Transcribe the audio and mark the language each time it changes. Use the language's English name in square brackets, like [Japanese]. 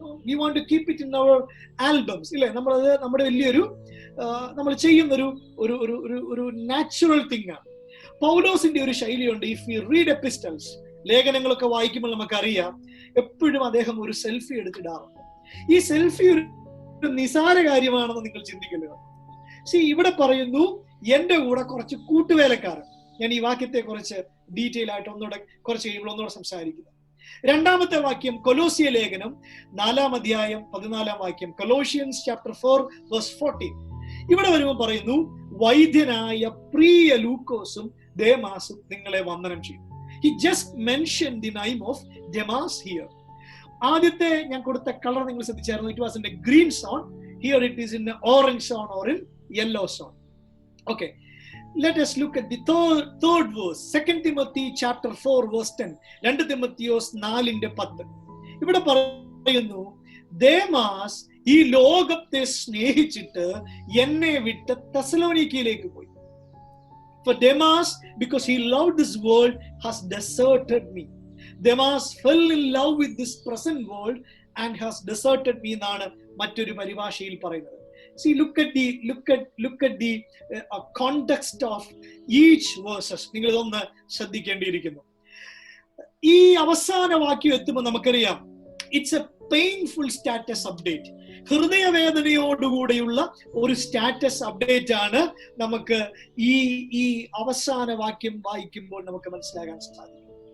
[English] We want to keep it in our albums, ഇല്ലേ? [Malayalam] നമ്മുടെ വലിയൊരു നമ്മൾ ചെയ്യുന്ന ഒരു നാച്ചുറൽ തിങ് ആണ്. പൗലോസിന്റെ ഒരു ശൈലിയുണ്ട്. [English] if you read epistles, [Malayalam] ലേഖനങ്ങളൊക്കെ വായിക്കുമ്പോൾ നമുക്കറിയാം എപ്പോഴും അദ്ദേഹം ഒരു സെൽഫി എടുത്തിടാറുണ്ട്. ഈ സെൽഫി ഒരു നിസാര കാര്യമാണെന്ന് നിങ്ങൾ ചിന്തിക്കല്ലോ. ഇവിടെ പറയുന്നു എന്റെ കൂടെ കുറച്ച് കൂട്ടുവേലക്കാരൻ. ഞാൻ ഈ വാക്യത്തെ കുറിച്ച് ഡീറ്റെയിൽ ആയിട്ട് കുറച്ച് കഴിയുമ്പോൾ ഒന്നുകൂടെ സംസാരിക്കുന്നു. രണ്ടാമത്തെ വാക്യം കൊലോസിയ ലേഖനം 4-ാം അധ്യായം 14-ാം വാക്യം, കൊലോഷ്യൻസ് ചാപ്റ്റർ 4 വേഴ്സ് 14. ഇവിടെ വരുമ്പോൾ പറയുന്നു, വൈദ്യനായ പ്രിയ ലൂക്കോസും ദേമാസും നിങ്ങളെ വന്ദനം ചെയ്യും. [English] He just mentioned the name of Demas here. [Malayalam] ആദ്യത്തെ ഞാൻ കൊടുത്ത കളർ നിങ്ങൾ ശ്രദ്ധിച്ചായിരുന്നു. [English] It was in a green zone. Here it is in an orange zone or in yellow zone. Okay, let us look at the third verse, 2 Timothy chapter 4 verse 10. [Malayalam] 2 Timotheos 4:10. ഇവിടെ പറയുന്നു, Demas ഈ ലോകത്തെ സ്നേഹിച്ചിട്ട് എന്നെ വിട്ട് തെസലോനിക്കയിലേക്ക് പോയി. [English] For Demas, because he loved this world, has deserted me. Demas fell in love with this present world and has deserted me [Malayalam] എന്നാണ് മറ്റൊരു പരിഭാഷയിൽ പറയുന്നത്. [English] See, look at the context of each verses. [Malayalam] നിങ്ങൾ ഇതൊന്ന് ശ്രദ്ധിക്കേണ്ടിയിരിക്കുന്നു. ഈ അവസാന വാക്യം എത്തുമ്പോൾ നമുക്കറിയാം, [English] it's a painful status update. [Malayalam] ഹൃദയവേദനയോടുകൂടിയുള്ള ഒരു സ്റ്റാറ്റസ് അപ്ഡേറ്റ് ആണ് നമുക്ക് ഈ അവസാന വാക്യം വായിക്കുമ്പോൾ നമുക്ക് മനസ്സിലാകാൻ സാധിക്കും.